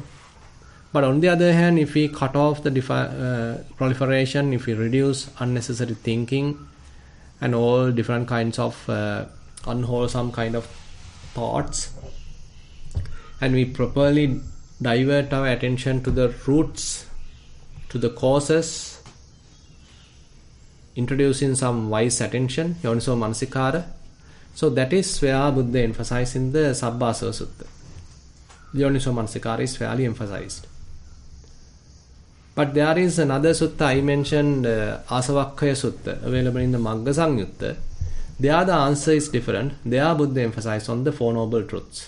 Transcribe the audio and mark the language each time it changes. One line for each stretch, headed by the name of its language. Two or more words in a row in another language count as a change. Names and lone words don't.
English: But on the other hand, if we cut off the proliferation, if we reduce unnecessary thinking and all different kinds of unwholesome kind of thoughts, and we properly divert our attention to the roots, to the causes, introducing some wise attention,
Pali: yoniso manasikara.
English: So that is where Buddha emphasized in the Sabbasava Sutta. Yoniso manasikara is fairly emphasized. But there is another sutta I mentioned, Asavakkaya Sutta, available in the Magga Sangyutta. There the answer is different. There Buddha emphasized on the Four Noble Truths.